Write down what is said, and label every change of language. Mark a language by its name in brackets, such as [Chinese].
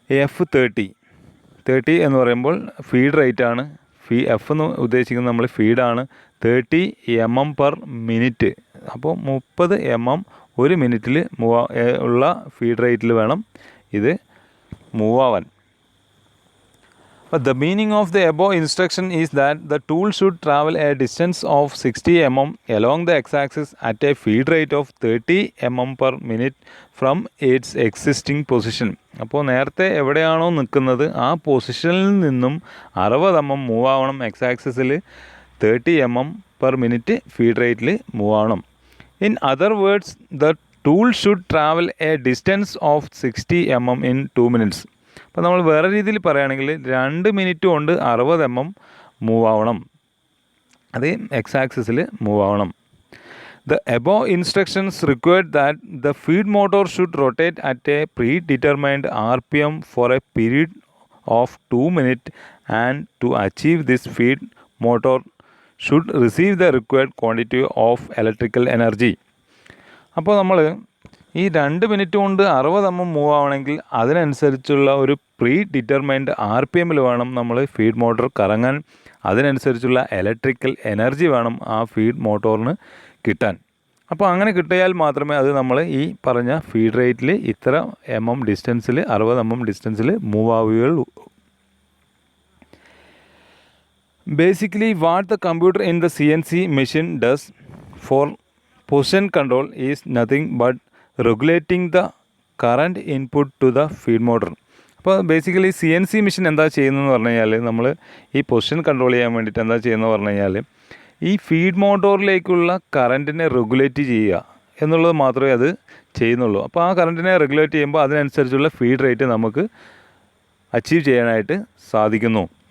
[Malayalam] F30 എന്ന് പറയുമ്പോൾ feed rate ആണ്. F എന്ന് ഉദ്ദേശിക്കുന്നത് നമ്മൾ ഫീഡാണ്. 30 mm per minute. അപ്പോൾ 30 mm ഒരു മിനിറ്റിൽ ഉള്ള ഫീഡ് റേറ്റിൽ വേണം ഇത് മൂവ് ആവാൻ. [English] The meaning of the above instruction is that the tool should travel a distance of 60 mm along the x-axis at a feed rate of 30 mm per minute from its existing position. [Malayalam] അപ്പോൾ നേരത്തെ എവിടെയാണോ നിൽക്കുന്നത് ആ പൊസിഷനിൽ നിന്നും 60 mm move ആവണം. x-axisൽ 30 mm per minute feed റേറ്റിൽ move ആവണം. [English] In other words, the tool should travel a distance of 60 mm in 2 minutes. [Malayalam] അപ്പോൾ നമ്മൾ വേറെ രീതിയിൽ പറയുകയാണെങ്കിൽ 2 മിനിറ്റ് കൊണ്ട് 60 mm മൂവ് ആവണം. അത് x-axisൽ മൂവ് ആവണം. [English] The above instructions required that the feed motor should rotate at a predetermined RPM for a period of 2 minutes, and to achieve this feed motor should receive the required quantity of electrical energy. [Malayalam] അപ്പോൾ നമ്മൾ ഈ 2 minute കൊണ്ട് 60 mm move ആവണമെങ്കിൽ അതിനനുസരിച്ചുള്ള ഒരു pre determined RPMൽ വേണം നമ്മൾ feed motor കറങ്ങാൻ. അതിനനുസരിച്ചുള്ള ഇലക്ട്രിക്കൽ എനർജി വേണം ആ ഫീഡ് മോട്ടോറിന് കിട്ടാൻ. അപ്പോൾ അങ്ങനെ കിട്ടിയാൽ മാത്രമേ അത് നമ്മൾ ഈ പറഞ്ഞ ഫീഡ് റേറ്റിൽ ഇത്ര ഡിസ്റ്റൻസിൽ 60 mm ഡിസ്റ്റൻസിൽ മൂവ് ആവുകയുള്ളൂ. [English] Basically, what the computer in the CNC machine does for position control is nothing but regulating the current input to the feed motor. [Malayalam] അപ്പോൾ ബേസിക്കലി CNC മെഷീൻ എന്താ ചെയ്യുന്നതെന്ന് പറഞ്ഞു കഴിഞ്ഞാൽ നമ്മൾ ഈ പൊസിഷൻ കൺട്രോൾ ചെയ്യാൻ വേണ്ടിയിട്ട് എന്താ ചെയ്യുന്നതെന്ന് പറഞ്ഞു കഴിഞ്ഞാൽ ഈ ഫീഡ് മോട്ടോറിലേക്കുള്ള കറൻറ്റിനെ റെഗുലേറ്റ് ചെയ്യുക എന്നുള്ളത് മാത്രമേ അത് ചെയ്യുന്നുള്ളൂ. അപ്പോൾ ആ കറൻറ്റിനെ റെഗുലേറ്റ് ചെയ്യുമ്പോൾ അതിനനുസരിച്ചുള്ള ഫീഡ് റേറ്റ് നമുക്ക് അച്ചീവ് ചെയ്യാനായിട്ട് സാധിക്കുന്നു.